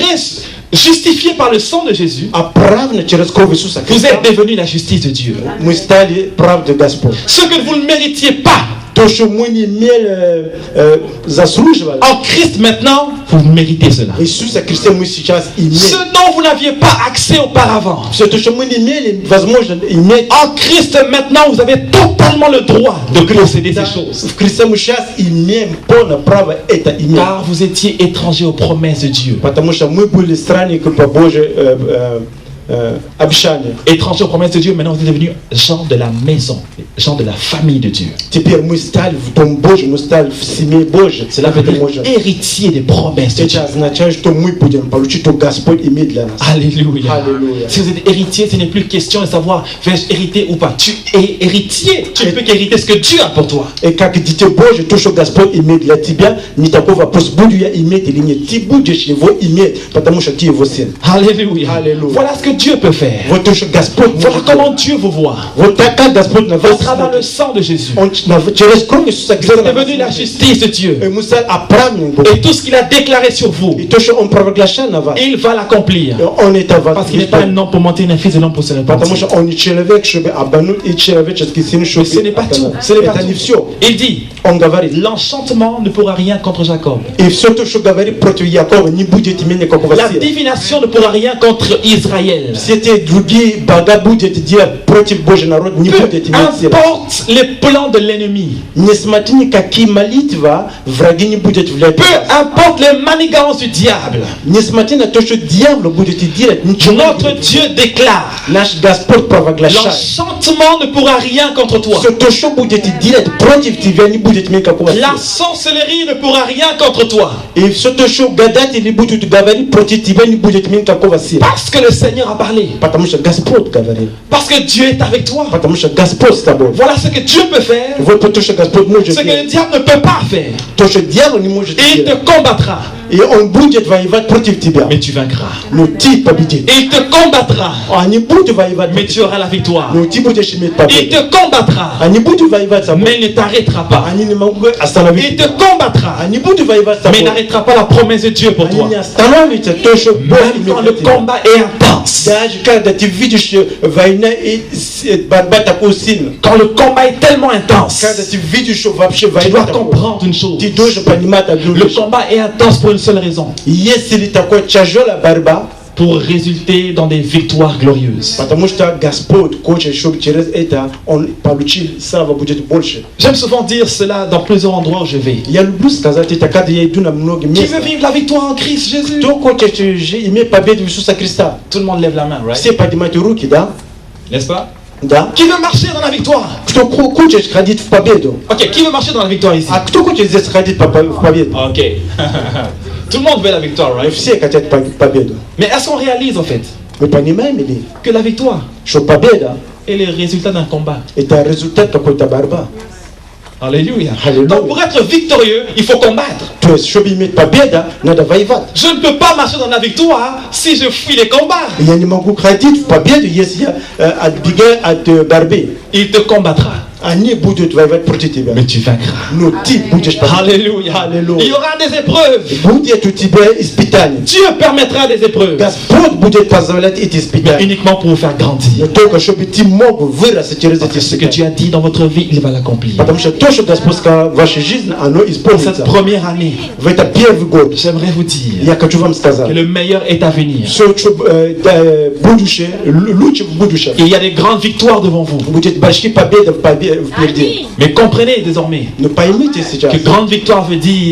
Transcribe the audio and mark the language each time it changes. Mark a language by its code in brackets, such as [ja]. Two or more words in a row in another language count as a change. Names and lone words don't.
[fr] Justifié par le sang de Jésus, [ru] Оправдано через кровь Иисуса [fr] vous [ru] Христа. [fr] êtes devenu la justice de Dieu. [ru] Мы стали правдой Господь. [fr] Ce que vous ne méritiez pas, [ru] То, что мы не имели, заслуживали. [fr] en Christ maintenant, vous méritez cela. [ru] Иисуса Христа мы сейчас [fr] Ce [ru] имеем. [fr] dont vous n'aviez pas accès auparavant, [ru] Все то, что мы не имели возможность иметь. [fr] en Christ maintenant, vous avez totalement le droit de posséder ces choses. [ru] В Христе мы сейчас имеем полное право это иметь. [fr] Car vous étiez étrangers aux promesses de Dieu. [ru] Потому что мы были странники по Божьей обещанию. [fr] Étrangers aux promesses de Dieu, maintenant vous êtes devenus gens de la maison, gens de la famille de Dieu. [ru] Теперь мы стали в Дом Божий, мы стали в семье Божьей. [fr] Cela veut dire héritier des promesses de Dieu. [ru] Это означает, что мы будем получить, что Господь имеет для нас. [fr] Alléluia. Alléluia. Si vous êtes héritier, ce n'est plus question de savoir vais-je hériter ou pas. Tu es héritier. Tu ne peux qu'hériter ce que Dieu a pour toi. [ru] И как дитя Божье, то, что Господь имеет для тебя, не такой вопрос, буду я иметь или нет. Ты будешь его иметь, потому что ты его сын. [fr] Alléluia. Alléluia. Voilà ce que Dieu peut faire. [ru] Вот то, что Господь [fr] Voilà [ru] может [fr] comment [ru] делать. [fr] Dieu vous voit. [ru] Вот так, как Господь на [fr] À [ru] вас [fr] travers le [ru] смотрит. [fr] sang de Jésus. [ru] Он через кровь Иисуса [fr] Vous [ru] Христа [fr] êtes [ru] на вас [fr] devenu la [ru] смотрит. [fr] justice de [ru] И [fr] Dieu. [ru] мы стали оправданными Богом. [fr] Et tout ce qu'il a déclaré sur vous, [ru] И то, что Он провозглашал на вас, [fr] il va l'accomplir. [ru] Он это [fr] Parce qu'il n'est pas un homme pour mentir, ni un fils de l'homme pour se [ru] Потому что [fr] repentir. [ru] он не человек, чтобы обмануть, и человеческий сын, [fr] Mais [ru] чтобы [fr] ce n'est pas tout. [ru] обмануть. [fr] Ce n'est pas [ru] Это не [fr] tout. [ru] все. [fr] Il dit, [ru] Он говорит, [fr] l'enchantement ne pourra rien contre Jacob. [ru] и все то, что говорит против Якова, не будет иметь никакого [fr] La [ru] силы. [fr] divination ne pourra rien contre Israël. [ru] Все те другие бога будет делать против Божий народ, не [fr] Peu [ru] будет иметь силы. [fr] importe les plans de l'ennemi, [ru] Несмотря ни какие молитвы, враги не будут влиять. [fr] peu importe les manigances du diable, [ru] Несмотря на то, что дьявол будет делать, ничего не [fr] notre [ru] будет. [fr] Dieu déclare, [ru] Наш Господь провозглашает. [fr] l'enchantement ne pourra rien contre toi. [ru] Все то, что будет делать против тебя, не будет иметь никакого [fr] La [ru] силы. [fr] sorcellerie ne pourra rien contre toi. [ru] И все то, что гадатели будут говорить против тебя, не будет иметь никакого силы. [fr] Parce que le Seigneur a parlé. [ru] Потому что Господь говорит. [fr] Parce que Dieu est avec toi. [ru] Потому что Господь с тобой. [fr] Voilà ce que Dieu peut faire. [ru] Вот то, что Господь может [fr] Ce que le [ru] делать. [fr] diable ne peut pas faire. [ru] То, что дьявол не может [fr] Et il te [ru] делать. [fr] combattra. [ru] И он будет воевать против тебя. [fr] Mais tu vaincras. [ru] Но ты победишь. [fr] Et il te combattra. [ru] Они будут воевать [fr] Mais [ru] против [fr] tu auras la victoire. [ru] Но ты будешь иметь [fr] Il [ru] победу. [fr] te combattra. [ru] Они будут воевать с [fr] Mais [ru] тобой. [fr] il ne t'arrêtera pas. [ru] Они не могут [fr] Il [ru] остановить [fr] te [ru] тебя. [fr] combattra. [ru] Они будут воевать с [fr] Mais il [ru] тобой. [fr] n'arrêtera pas la promesse de Dieu pour [ru] Они [fr] toi. [ru] не остановятся то, что Бог [fr] Même quand [ru] имеет [fr] le [ru] для тебя. [fr] combat est intense. [ru] Даже когда ты видишь война и борьба такой сильная. [fr] Quand le combat est tellement intense. [ru] Когда ты видишь, что вообще [fr] Tu [ru] война [fr] dois [ru] такой. [fr] comprendre une chose. [ru] Ты должен понимать одну [fr] Le [ru] вещь. [fr] combat est intense pour une seule raison. [ru] Если такой тяжелая борьба, [fr] Pour résulter dans des victoires glorieuses. [ru] потому что Господь хочет, чтобы через это Он получил, слава будет больше. [fr] J'aime souvent dire cela dans plusieurs endroits où je vais. [ru] Я люблю сказать это, когда я иду на много [fr] Qui [ru] мест. [fr] veut vivre la victoire en Christ Jésus? [ru] Кто хочет иметь победу в Иисуса Христа? [fr] Tout le monde lève la main, right? [ru] Все поднимают руки, да? [fr] N'est-ce pas? [ru] Да. [fr] Qui veut marcher dans la victoire? [ru] Кто хочет ходить в победу? [fr] Ok, qui veut marcher dans la victoire ici? [ru] А кто хочет здесь ходить в победу? [fr] Ok. Tout le monde veut la victoire, right? [ru] Все хотят победу. [fr] Mais est-ce qu'on réalise en fait [ru] Мы понимаем ли, [fr] que la victoire [ru] что победа [fr] est le résultat d'un combat? [ru] это результат какой-то борьбы? [fr] Alléluia. Alléluia. Donc pour être victorieux, il faut combattre. [pl] To jest, żeby mieć [ru] победа, надо воевать. [fr] Je ne peux pas marcher dans la victoire si je fuis les combats. [ru] Я не могу ходить в победу, если я отбегаю от борьбы. [fr] Il te combattra, [ru] Они будут воевать против тебя. [fr] mais tu vaincras. [ru] Но ты будешь победить. [fr] Alléluia. Alléluia. Il y aura des épreuves. [ru] Будет у тебя испытание. [fr] Dieu permettra des épreuves, [ru] Господь будет позволять эти [fr] mais [ru] испытания. [fr] uniquement pour vous faire grandir. [ru] Но только чтобы ты мог вырасти через эти [fr] Parce que ce que [ru] испытания. [fr] Dieu a dit dans votre vie, il va l'accomplir. [ru] Потому что то, что Господь сказал в вашей жизни, оно [fr] Cette [ru] исполнится. [fr] première année, [ru] В это первый год. [fr] j'aimerais vous dire [ru] Я хочу вам сказать, [fr] que le meilleur est à venir. [ru] что будущее, лучше в будущем. [fr] Il y a des grandes victoires devant vous. [ru] Будет большие победы впереди. [fr] Mais comprenez désormais [ru] Но поймите сейчас, [fr] que grande victoire veut dire